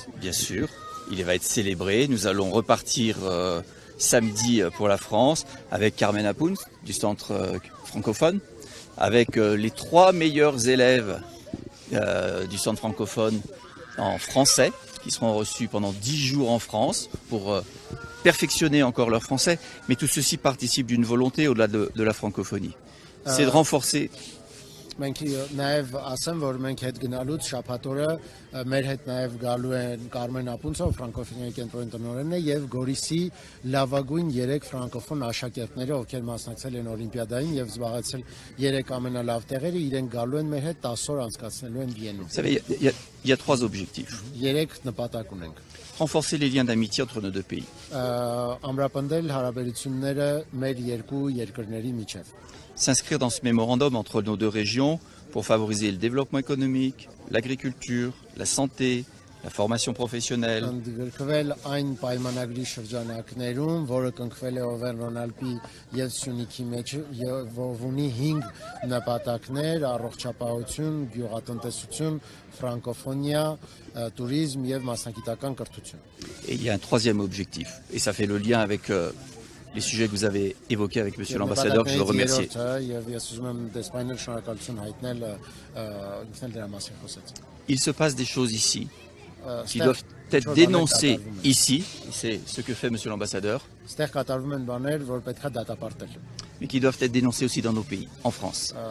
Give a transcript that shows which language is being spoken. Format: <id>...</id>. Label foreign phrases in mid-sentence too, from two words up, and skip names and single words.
<fr>Bien sûr, il va être célébré. Nous allons repartir samedi pour la France avec Carmen Apoun du centre francophone, avec les 3 meilleurs élèves du centre francophone en français qui seront reçus pendant 10 jours en France pour perfectionner encore leur français. Mais tout ceci participe d'une volonté au-delà de la francophonie. C'est de renforcer.</fr> <hy>Մենք նաև ասեմ, որ մենք հետ գնալուց շաբաթօրը մեր հետ նաև գալու են Կարմեն Ապունցով, ֆրանկոֆոնիայի կենտրոնի տնօրենն է, եւ Գորիսի լավագույն 3 ֆրանկոֆոն աշակերտները, ովքեր մասնակցել են Օլիմպիադային եւ զբաղեցել 3 ամենալավ տեղերը, իրենք գալու են մեր հետ 10 օր անցկացնելու են Վիենում։</hy> <fr>Vous savez, il y a 3 objectifs.</fr> <hy>3 նպատակ ունենք։</hy> <fr>Renforcer les liens d'amitié entre nos deux pays.</fr> <hy>Ամրապնդել հարաբերությունները մեր երկու երկրների միջև։</hy> <fr>S'inscrire dans ce mémorandum entre nos 2 régions pour favoriser le développement économique, l'agriculture, la santé, la formation professionnelle.</fr> <hy>Ընդգրկվել այն պայմանագրի շրջանակներում, որը կնքվել է Օվերնոնալպի եւ Սյունիքի մեջ, եւ ունի 5 նպատակներ՝ առողջապահություն, գյուղատնտեսություն, ֆրանկոֆոնիա, туриզմ եւ մասնագիտական կրթություն։</hy> <fr>Et il y a un 3e objectif, et ça fait le lien avec les sujets que vous avez évoqués avec Monsieur l'ambassadeur, que je veux remercier. Il se passe des choses ici qui doivent être dénoncées ici, c'est ce que fait Monsieur l'ambassadeur, mais qui doivent être dénoncées aussi dans nos pays, en France.</fr>